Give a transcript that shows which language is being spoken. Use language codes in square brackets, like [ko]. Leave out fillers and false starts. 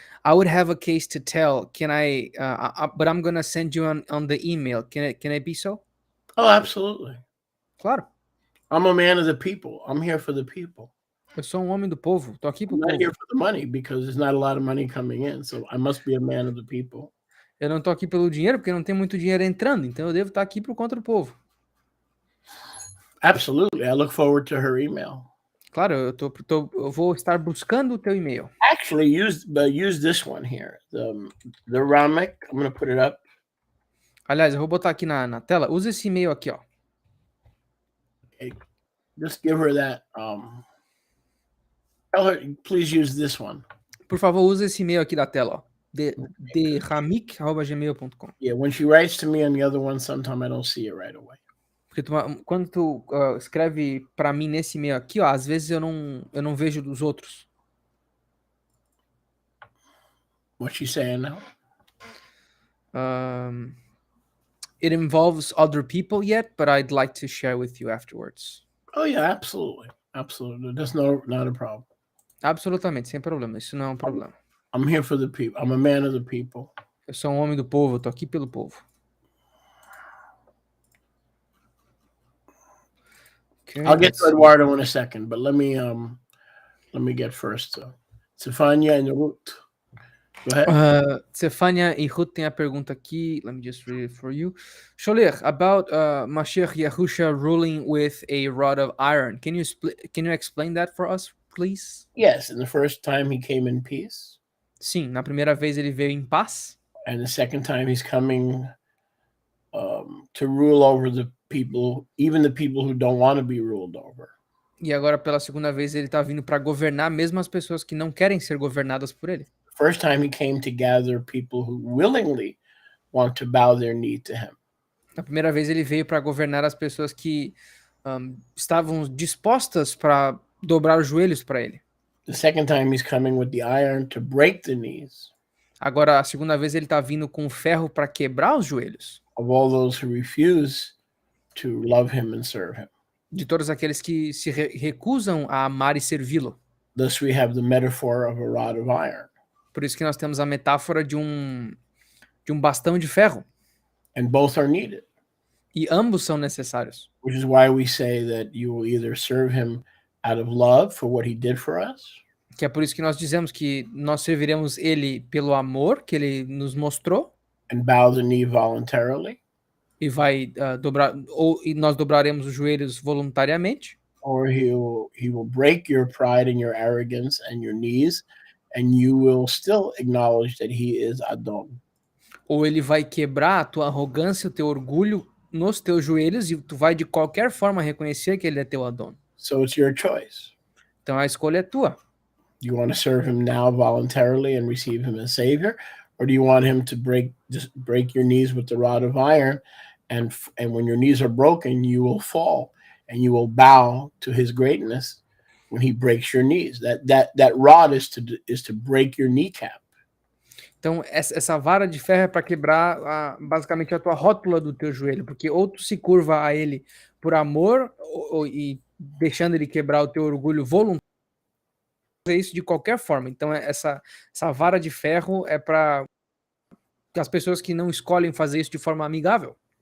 [en] I would have a case to tell. Can I? But I'm gonna send you on the email. Can it be so? Oh, absolutely. [pt] Claro. [en] I'm a man of the people. I'm here for the people. [pt] Eu sou homem do povo. Tô aqui pro [en] I'm [pt] povo. [en] not here for the money because there's not a lot of money coming in. So I must be a man of the people. [pt] Eu não tô aqui pelo dinheiro porque não tem muito dinheiro entrando. Então eu devo estar aqui por conta do povo. [en] Absolutely. I look forward to her email. [pt] Claro, eu vou estar buscando o teu e-mail. [en] Actually, use this one here. The Ramek. I'm going to put it up. [pt] Aliás, eu vou botar aqui na tela. Usa esse e-mail aqui, ó. [en] Okay. Just give her that. Tell her, please use this one. [pt] Por favor, usa esse e-mail aqui da tela, ó. [en] deramik@gmail.com. Yeah, when she writes to me on the other one, sometimes I don't see it right away. [pt] Porque quando tu escreve para mim nesse e-mail aqui, ó, às vezes eu não vejo dos outros. [en] What's she saying now? It involves other people yet, but I'd like to share with you afterwards. Oh yeah, absolutely. That's not a problem. [pt] Absolutamente, sem problema. Isso não é um problema. [en] I'm here for the people. I'm a man of the people. [pt] Eu sou homem do povo, eu tô aqui pelo povo. [en] Okay, I'll get to Eduardo in a second, but let me get first Stefania and Ruth. Go ahead. [pt] Stefania e Ruth tem a pergunta aqui. [en] Let me just read it for you. Sholir, about Mashiach Yahusha ruling with a rod of iron. Can you explain that for us, please? Yes, and the first time he came in peace. [pt] Sim, na primeira vez ele veio em paz. [en] And the second time he's coming to rule over the people, even the people who don't want to be ruled over. [pt] E agora pela segunda vez ele está vindo para governar mesmo as pessoas que não querem ser governadas por ele. [en] First time he came to gather people who willingly want to bow their knee to him. [pt] Na primeira vez ele veio para governar as pessoas que estavam dispostas para dobrar os joelhos para ele. [en] The second time he's coming with the iron to break the knees. [pt] Agora a segunda vez ele está vindo com ferro para quebrar os joelhos. [en] Of all those who refuse to love him and serve him. [pt] De todos aqueles que se recusam a amar e servi-lo. [en] Thus we have the metaphor of a rod of iron. [pt] Por isso que nós temos a metáfora de um bastão de ferro. [en] And both are needed. [pt] E ambos são necessários. [en] Which is why we say that you will either serve him out of love for what he did for us. [pt] Que é por isso que nós dizemos que nós serviremos ele pelo amor que ele nos mostrou. [en] And bow the knee voluntarily. [pt] e vai dobrar, e nós dobraremos os joelhos voluntariamente, [en] or he will break your pride and your arrogance and your knees, and you will still acknowledge that he is Adon. [pt] ou ele vai quebrar a tua arrogância, o teu orgulho nos teus joelhos e tu vai de qualquer forma reconhecer que ele é teu Adon. [en] So it's your choice. [pt] Então a escolha é tua. [en] Do you want to serve him now voluntarily and receive him as Savior, or do you want him to break your knees with the rod of iron, and when your knees are broken, you will fall and you will bow to his greatness when he breaks your knees. That rod is to break your kneecap. [pt] Então, essa vara de ferro é para quebrar basicamente a tua rótula do teu joelho, porque ou tu se curva a ele por amor e deixando ele quebrar o teu orgulho voluntário, fazer isso de qualquer forma. Então, essa vara de ferro é para as pessoas que não escolhem fazer isso de forma amigável.